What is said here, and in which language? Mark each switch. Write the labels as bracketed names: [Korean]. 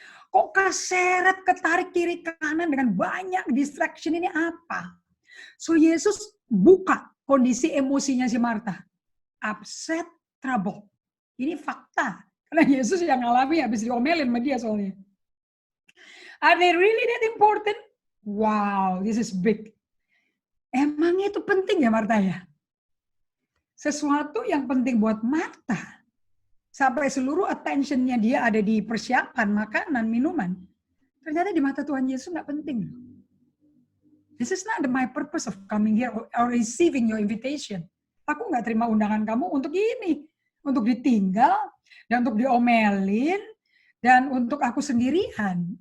[Indonesian] Kok keseret, ketarik kiri kanan dengan banyak distraction ini apa? So Yesus buka kondisi emosinya si Marta. Upset, trouble. Ini fakta. Karena Yesus yang ngalami habis diomelin sama dia soalnya. [English] Are they really that important? Wow, this is big. [Indonesian] Emangnya itu penting ya Marta ya? Sesuatu yang penting buat Marta. Sampai seluruh attention-nya dia ada di persiapan, makanan, minuman. Ternyata di mata Tuhan Yesus nggak penting. [English] This is not my purpose of coming here or receiving your invitation. [Indonesian] Aku nggak terima undangan kamu untuk ini. Untuk ditinggal, dan untuk diomelin, dan untuk aku sendirian.